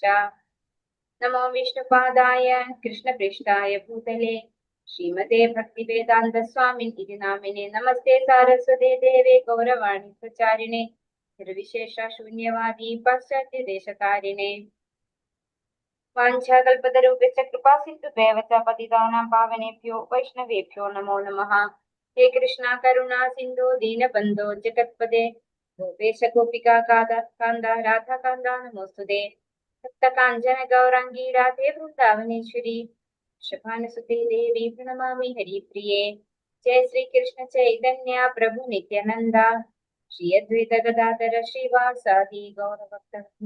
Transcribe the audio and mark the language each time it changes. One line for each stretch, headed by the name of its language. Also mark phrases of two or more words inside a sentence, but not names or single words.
Sanskrit: നമോ വിഷ്ണുപാദായ കൃഷ്ണപൃഷ്ഠായ ഭൂതലേ ശ്രീമതേ ഭക്തിവേദാന്ത സ്വാമിൻ ഇതി നാമിനെ. നമസ്തേ സാരസ്വതേ ദേവേ ഗൗരവാണി പ്രചാരിണേ നിർവിശേഷ ശൂന്യവാദി പാശ്ചാത്യ ദേശകാരിണേ. വാഞ്ചാകൽപതരൂപേണ കൃപാ സിന്ധുഭ്യവ ച പതിതാനാം പാവനേഭ്യോ വൈഷ്ണവേഭ്യോ നമോ നമഃ. ഹേ കൃഷ്ണ കരുണാ സിന്ധു ദീനബന്ധോ ജഗത്പദേ ഗോപേശ ഗോപികാ കാന്ത രാധാകാന്ത നമോസ്തുതേ. ഭക്തകാഞ്ചന ഗൗരാംഗീ രാധേ വൃന്ദാവനേശ്വരി വൃഷഭാനുസുതേ ദേവി പ്രണമാമി ഹരിപ്രിയേ. ജയ ശ്രീ കൃഷ്ണ ചൈതന്യ പ്രഭു നിത്യാനന്ദ ശ്രീ അദ്വൈത ഗദാധര ശ്രീവാസാദി ഗൗരഭക്തവൃന്ദ.